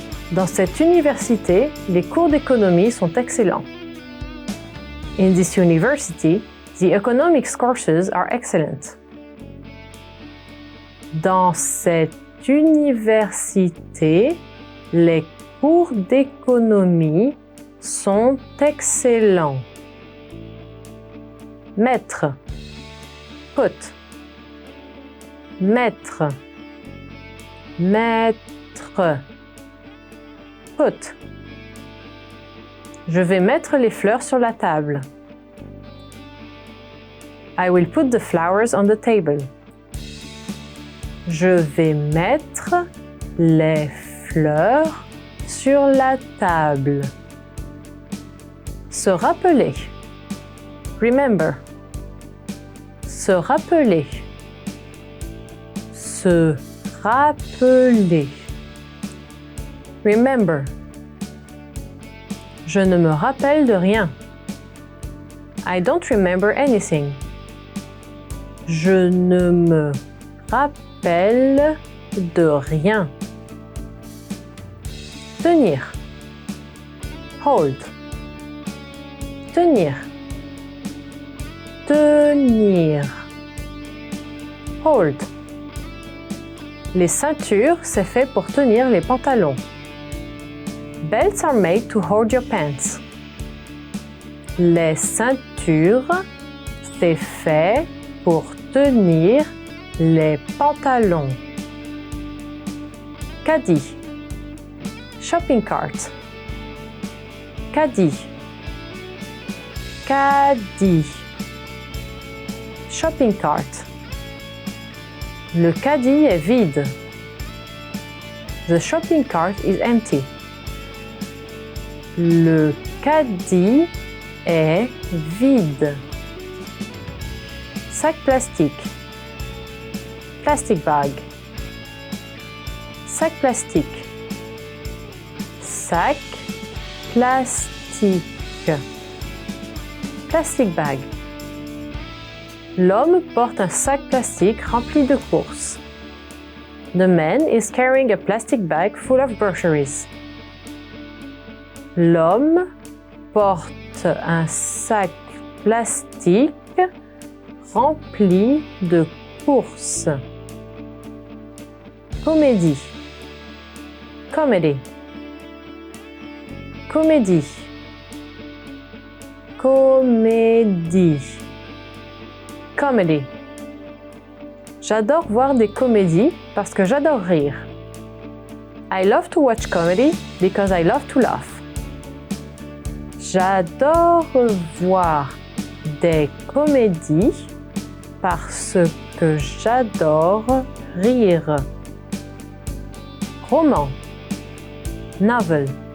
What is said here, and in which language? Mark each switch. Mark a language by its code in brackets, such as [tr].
[fr] Dans cette université, les cours d'économie sont excellents. [en] In this university, the economics courses are excellent. [fr] Dans cette université, les cours d'économie sont excellents. Mettre. Put. Mettre. Mettre. Put. Je vais mettre les fleurs sur la table. [en] I will put the flowers on the table. [fr] Je vais mettre les fleurs sur la table. Se rappeler. Remember. Se rappeler. Se rappeler. Remember. Je ne me rappelle de rien. [en] I don't remember anything. [fr] Je ne me rappelle de rien. Tenir. Hold. Tenir. Tenir. Hold. Les ceintures, c'est fait pour tenir les pantalons. [en] Belts are made to hold your pants. [fr] Les ceintures, c'est fait pour tenir les pantalons. Caddie. [en] Shopping cart. [fr] Caddie. [en] Caddie. Shopping cart. [fr] Le caddie est vide. [en] The shopping cart is empty. [fr] Le caddie est vide. Sac plastique. [en] Plastic bag. [fr] Sac plastique. Sac plastique. [en] Plastic bag. [fr] L'homme porte un sac plastique rempli de courses. [en] The man is carrying a plastic bag full of groceries. [fr] L'homme porte un sac plastique rempli de courses. Comédie. Comedy. Comédie. Comédie. Comedy. J'adore voir des comédies parce que j'adore rire. [en] I love to watch comedy because I love to laugh. [fr] J'adore voir des comédies parce que j'adore rire. Roman. Novel.